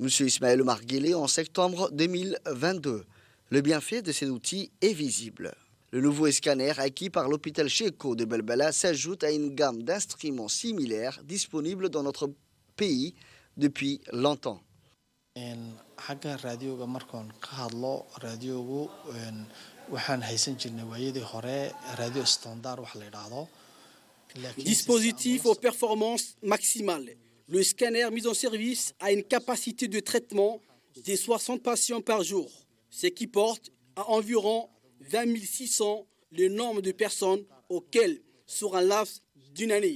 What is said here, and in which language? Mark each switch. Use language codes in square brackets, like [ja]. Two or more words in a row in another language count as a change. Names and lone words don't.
[fr] Ismaël Omar Guelleh, en septembre 2022. Le bienfait de cet outil est visible. Le nouveau scanner acquis par l'hôpital Cheko de Belbela s'ajoute à une gamme d'instruments similaires disponibles dans notre pays depuis longtemps. [so] xagga raadioga markaan ka hadlo raadiogu waxaan haysan jirnay waayadii hore [en] radio standard [so] wax la yiraahdo. [fr] Dispositif aux performances maximales. Le scanner mis en service a une capacité de traitement de 60 patients par jour, ce qui porte à environ 20 600 le nombre de personnes auxquelles sur un laps d'une année.